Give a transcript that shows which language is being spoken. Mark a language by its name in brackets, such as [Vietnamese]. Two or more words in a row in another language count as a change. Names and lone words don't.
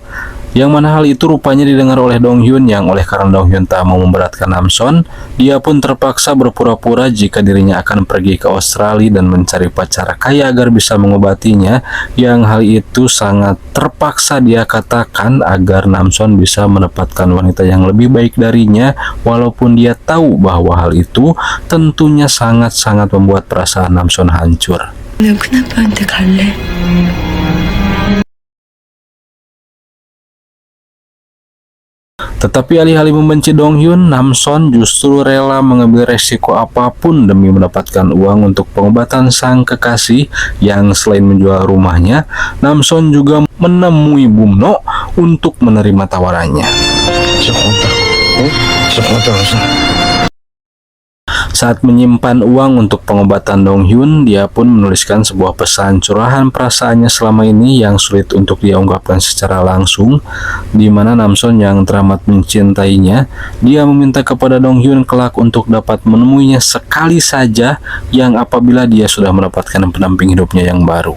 [Indonesian] Yang mana hal itu rupanya didengar oleh Dong Hyun, yang oleh karena Dong Hyun tak mau memberatkan Namson, dia pun terpaksa berpura-pura jika dirinya akan pergi ke Australia dan mencari pacar kaya agar bisa mengobatinya, yang hal itu sangat terpaksa dia katakan agar Namson bisa mendapatkan wanita yang lebih baik darinya, walaupun dia tahu bahwa hal itu tentunya sangat-sangat membuat perasaan Namson hancur. [Korean] 너 큰아빠한테 갈래? [Indonesian] Tetapi alih-alih membenci Dong Hyun, Namson justru rela mengambil resiko apapun demi mendapatkan uang untuk pengobatan sang kekasih, yang selain menjual rumahnya, Namson juga menemui Bumno untuk menerima tawarannya. [Korean] 진짜 고맙다. 진짜 고맙다, 남순. [Indonesian] Saat menyimpan uang untuk pengobatan Dong Hyun, dia pun menuliskan sebuah pesan curahan perasaannya selama ini yang sulit untuk dia ungkapkan secara langsung, di mana Namson yang teramat mencintainya, dia meminta kepada Dong Hyun kelak untuk dapat menemuinya sekali saja, yang apabila dia sudah mendapatkan pendamping hidupnya yang baru.